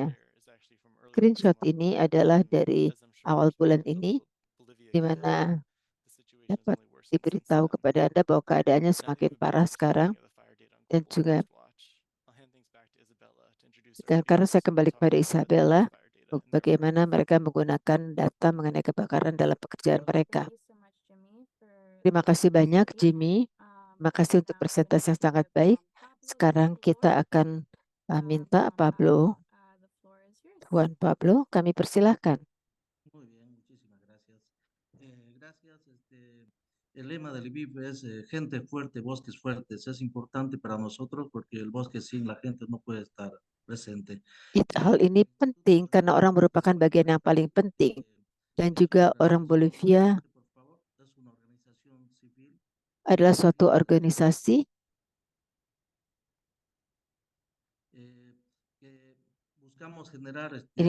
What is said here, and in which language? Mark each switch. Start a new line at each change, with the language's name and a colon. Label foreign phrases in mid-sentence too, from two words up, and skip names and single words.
Indonesian: Screenshot ini adalah dari awal bulan ini, di mana dapat diberitahu kepada Anda bahwa keadaannya semakin parah sekarang, dan juga karena saya kembali kepada Isabella, bagaimana mereka menggunakan data mengenai kebakaran dalam pekerjaan mereka. Terima kasih banyak, Jimmy. Terima kasih untuk presentasi yang sangat baik. Sekarang kita akan minta Juan Pablo, kami persilahkan.
Spanish: El lema del IBIF es gente fuerte, bosques fuertes. Es importante para nosotros porque el bosque sin la gente no puede estar presente.
Indonesian: Hal ini penting karena orang merupakan bagian yang paling penting. Dan juga orang Bolivia adalah suatu organisasi ini